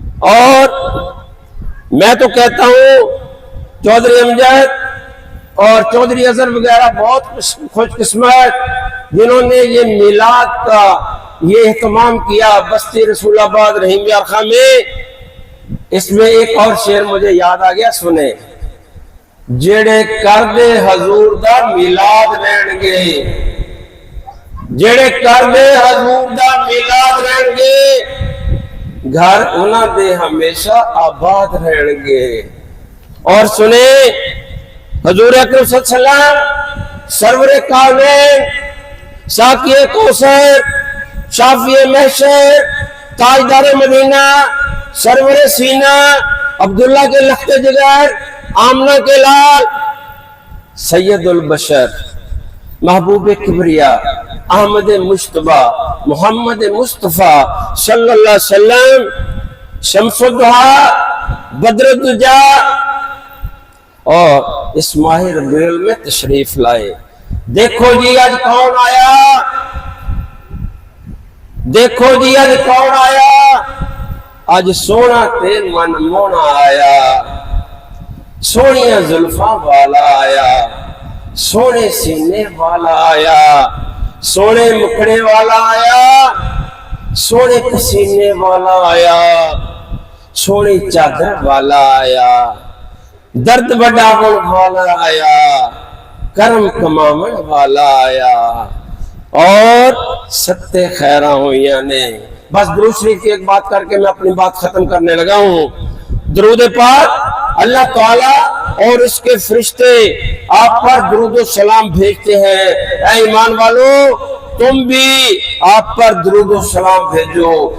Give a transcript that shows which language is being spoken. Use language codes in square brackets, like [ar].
[ur] اور میں تو کہتا ہوں چودھری امجد اور چودھری اظہر وغیرہ بہت خوش قسمت جنہوں نے یہ میلاد کا یہ اہتمام کیا بستی رسول آباد رحیم یار خاں میں. اس میں ایک اور شعر مجھے یاد آ گیا, سنیں. [pa] جڑے کر دے حضور دا میلاد رہن گے, جڑے کر دے حضور دا میلاد رہن گے, گھر انہاں دے ہمیشہ آباد رہن گے. [ur] اور سنیں, حضور اکرم صلی اللہ علیہ وسلم سرور کونین, ساقی کوثر, شافی محشر, تاجدار مدینہ, سرور سینہ, عبداللہ کے لخت جگر, آمنہ کے لال, سید البشر, محبوب کبریا, احمد مجتبی, محمد مصطفیٰ صلی اللہ علیہ وسلم, شمس الضحیٰ, بدر الدجا, اور اس ماہ ربیع الاول میں تشریف لائے. [pa] دیکھو جی آج کون آیا, دیکھو جی آج کون آیا, آج سونا تے من مونا آیا, سونیاں زلفاں والا آیا, سونے سینے والا آیا, سونے مکھڑے والا آیا, سونے پسینے والا آیا, سونی چادر والا آیا, درد بڑھاون والا آیا, کرم کمامن والا آیا, اور ستے خیراں ہوئیاں نے. [ur] بس درود شریف کی ایک بات کر کے میں اپنی بات ختم کرنے لگا ہوں. درود پاک اللہ تعالی اور اس کے فرشتے آپ پر درود و سلام بھیجتے ہیں. اے ایمان والو, تم بھی آپ پر درود و سلام بھیجو.